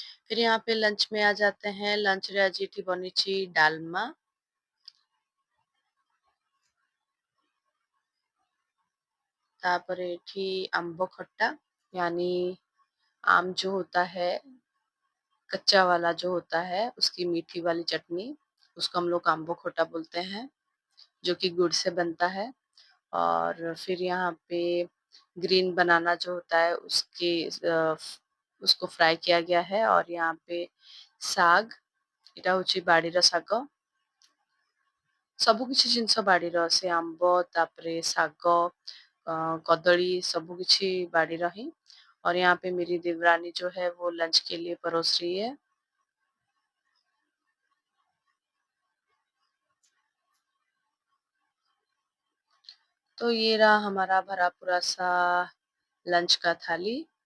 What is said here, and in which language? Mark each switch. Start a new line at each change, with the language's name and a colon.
Hindi: फिर यहाँ पे लंच में आ जाते हैं।
Odia: लंच रे आज एठी बनिची डालमा, ताପରେ एठी आम्ब खट्टा,
Hindi: यानी आम जो होता है, कच्चा वाला जो होता है, उसकी मीठी वाली चटनी, उसको हम लोग आम्ब खट्टा बोलते हैं, जो कि गुड़ से बनता है। और फिर यहाँ पे ग्रीन बनाना जो होता है उसको फ्राई किया गया है। और यहाँ पे साग,
Odia: ଏଟା ହଉଛି ବାଡିର ଶାଗ। ସବୁ କିଛି ଜିନିଷ ବାଡିର, ସେ ଆମ୍ବ, ତାପରେ ଶାଗ, कदली,
Hindi: सब कुछ बाड़ीर ही। और यहाँ पे मेरी देवरानी जो है वो लंच के लिए परोस रही है। तो ये रहा हमारा भरा पूरा सा लंच का थाली।